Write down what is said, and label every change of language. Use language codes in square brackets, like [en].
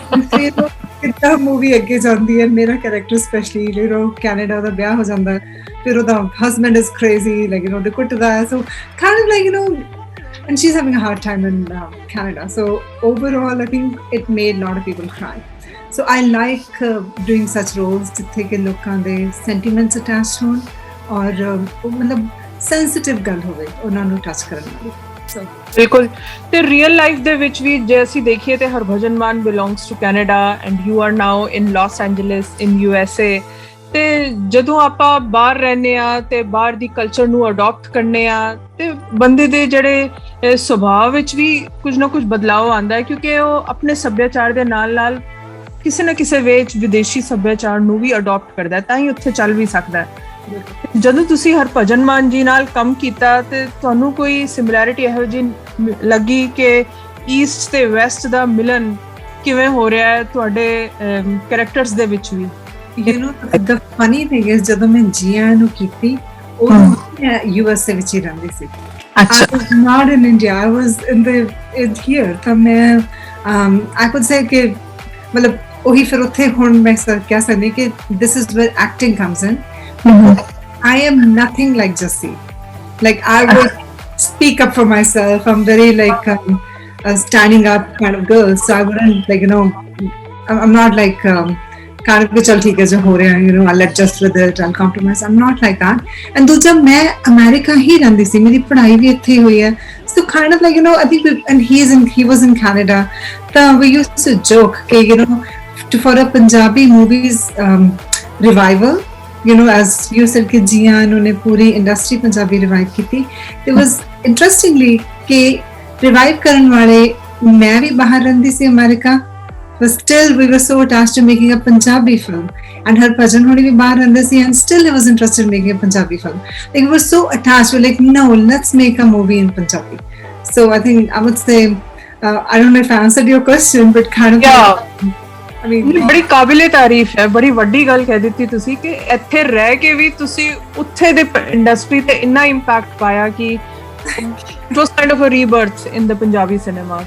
[pa] ਫਿਰ ਕਿੱਦਾਂ ਮੂਵੀ ਅੱਗੇ ਜਾਂਦੀ ਹੈ, ਮੇਰਾ character specially, [en] you know, [pa] Canada ਦਾ ਵਿਆਹ ਹੋ ਜਾਂਦਾ, ਫਿਰ ਉਹਦਾ [en] husband is crazy, like, you know, they [pa] ਕੁੱਟਦਾ ਹੈ, [en] so kind of like, you know, and she's having a hard time in Canada. So overall, I think it made a lot of people cry. So I like doing such roles [pa] ਜਿੱਥੇ ਕਿ ਲੋਕਾਂ ਦੇ sentiments attached ਹੋਣ, ਔਰ ਮਤਲਬ sensitive ਗੱਲ ਹੋਵੇ ਉਹਨਾਂ ਨੂੰ ਟੱਚ ਕਰਨ ਵਾਲੀ। ਬਿਲਕੁਲ। ਤੇ ਰੀਅਲ ਲਾਈਫ ਦੇ ਵਿੱਚ ਵੀ ਜੇ ਅਸੀਂ ਦੇਖੀਏ ਤੇ [en] Harbhajan Mann belongs to Canada and you are now in Los Angeles in USA। [pa] ਤੇ ਜਦੋਂ ਆਪਾਂ ਬਾਹਰ ਰਹਿੰਦੇ ਆ ਤੇ ਬਾਹਰ ਦੀ ਕਲਚਰ ਨੂੰ ਅਡਾਪਟ ਕਰਨੇ ਆ, ਤੇ ਬੰਦੇ ਦੇ ਜਿਹੜੇ ਸੁਭਾਅ ਵਿੱਚ ਵੀ ਕੁਝ ਨਾ ਕੁਝ ਬਦਲਾਅ ਆਉਂਦਾ ਹੈ, ਕਿਉਂਕਿ ਉਹ ਆਪਣੇ ਸੱਭਿਆਚਾਰ ਦੇ ਨਾਲ ਨਾਲ ਕਿਸੇ ਨਾ ਕਿਸੇ ਵਿੱਚ ਵਿਦੇਸ਼ੀ ਸੱਭਿਆਚਾਰ ਨੂੰ ਵੀ ਅਡਾਪਟ ਕਰਦਾ ਹੈ, ਤਾਂ ਹੀ ਉੱਥੇ ਚੱਲ ਵੀ ਸਕਦਾ ਹੈ। ਜਦੋਂ ਤੁਸੀਂ ਹਰਭਜਨ ਮਾਨ ਜੀ ਨਾਲ ਕੰਮ ਕੀਤਾ ਤੇ ਤੁਹਾਨੂੰ ਕੋਈ ਸਿਮਿਲੈਰਿਟੀ ਇਹੋ ਜਿਹੀ ਲੱਗੀ ਕਿ ਈਸਟ ਤੇ ਵੈਸਟ ਦਾ ਮਿਲਨ ਕਿਵੇਂ ਹੋ ਰਿਹਾ ਹੈ ਤੁਹਾਡੇ ਕੈਰੈਕਟਰਸ ਦੇ ਵਿੱਚ ਵੀ? [en] You know, the funny thing is, [pa] ਜਦੋਂ ਮੈਂ ਜੀਆ ਨੂੰ ਕੀਤੀ, ਉਹ ਮੈਂ USA ਵਿੱਚ ਹੀ ਰਹਿੰਦੀ ਸੀ। [en] I was not in India, I was in here। [pa] ਤਾਂ ਮੈਂ [en] I could say [pa] ਕਿ ਮਤਲਬ ਉਹੀ ਫਿਰ ਉੱਥੇ ਹੁਣ ਮੈਂ ਕਹਿ ਸਕਦੀ ਕਿ [en] this is where acting comes in. I am nothing like Jassi. Like, I would speak up for myself. I'm very like a standing up kind of girl. So I wouldn't, like, you know, I'm not like kind of [hi] chal theek hai jo ho raha hai, [en] you know, I'll adjust with it, I'll compromise. I'm not like that. And [pa] दूसरा मैं America ही रहती सी, मेरी पढ़ाई भी इत्थे हुई है, [en] so kind of like, you know, I think and he was in Canada. So we used to joke कि, you know, for a Punjabi movies revival, you know, as you said [pa] कि जिया उन्होंने पूरी इंडस्ट्री पंजाबी रिवाइव की थी। [en] It was interestingly [pa] कि revive करने वाले, मैं भी बाहर रहती सी America, [en] but still we were so attached to making a Punjabi film, and [pa] Harbhajan होनी भी बाहर रहते सी, [en] and still he was interested in making a Punjabi film. Like, we were so attached, we were like, no, let's make a movie in Punjabi. So I think I would say I don't know if I answered your question, but kind of yeah. [pa] ਬੜੀ ਕਾਬਿਲੇ ਤਾਰੀਫ ਹੈ, ਬੜੀ ਵੱਡੀ ਗੱਲ ਕਹਿ ਦਿੱਤੀ ਤੁਸੀਂ ਕਿ ਇੱਥੇ ਰਹਿ ਕੇ ਵੀ ਤੁਸੀਂ ਉੱਥੇ ਦੇ ਇੰਡਸਟਰੀ ਤੇ ਇੰਨਾ ਇੰਪੈਕਟ ਪਾਇਆ ਕਿ [en] it was kind of a rebirth in the Punjabi cinema.